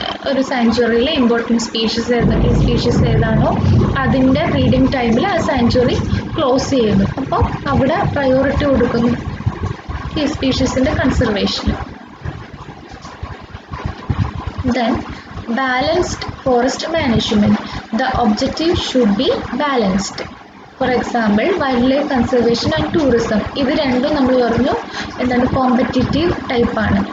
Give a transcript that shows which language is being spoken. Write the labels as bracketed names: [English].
[Malayalam] ഒരു സാങ്ച്വറിയിലെ important species ഏതാണോ അതിൻ്റെ ബ്രീഡിംഗ് ടൈമിൽ ആ സാങ്ച്വറി ക്ലോസ് ചെയ്യുന്നു. അപ്പോൾ അവിടെ പ്രയോറിറ്റി കൊടുക്കുന്നു key സ്പീഷീസിൻ്റെ കൺസർവേഷന്. [English] Then balanced forest management, the objective should be balanced. For example wildlife conservation and tourism, [Malayalam] ഇത് രണ്ടും നമ്മൾ പറഞ്ഞു എന്താണ് കോമ്പറ്റേറ്റീവ് ടൈപ്പാണ്.